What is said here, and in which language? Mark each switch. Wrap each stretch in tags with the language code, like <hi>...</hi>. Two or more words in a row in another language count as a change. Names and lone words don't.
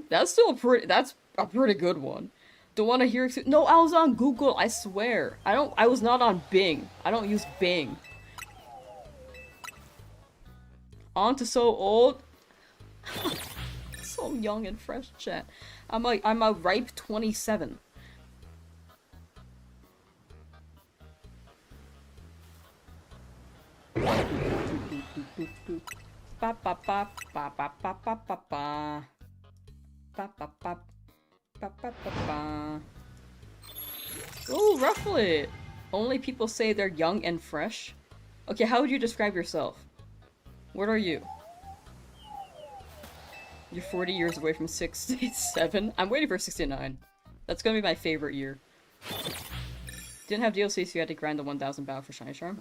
<en>That's still that's a pretty good one. Don't want to hear no, I was on Google, I swear. I was not on Bing. I don't use Bing. On to so old. So young and fresh, chat. I'm a ripe 27. Ba ba ba ba ba ba ba ba ba. Ba ba ba ba ba ba ba. Ooh, Rufflet! Only people say they're young and fresh. Okay, how would you describe yourself? What are you? You're 40 years away from 67? I'm waiting for 69. That's gonna be my favorite year. Didn't have DLC, so you had to grind the 1000 battle for Shiny Charm?</en>